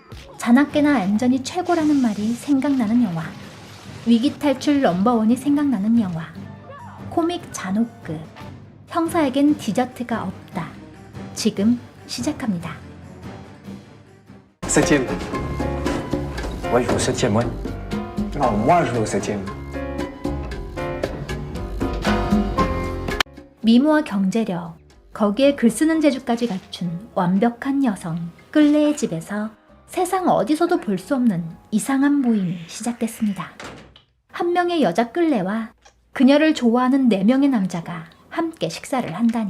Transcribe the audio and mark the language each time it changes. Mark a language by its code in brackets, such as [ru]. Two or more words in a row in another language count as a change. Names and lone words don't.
[ko] 자나깨나 얌전히 최고라는 말이 생각나는 영화. 위기 탈출 넘버원이 생각나는 영화. 코믹 잔혹극. 형사에겐 디저트가 없다. 지금 시작합니다. [fr] Septième. Ouais, je vais au 7ème, ouais. Non, moi je vais au septième. [ko] 미모와 경제력, 거기에 글쓰는 재주까지 갖춘 완벽한 여성 끌레의 집에서 세상 어디서도 볼 수 없는 이상한 모임이 시작됐습니다. 한 명의 여자 끌레와 그녀를 좋아하는 4명의 남자가 함께 식사를 한다니.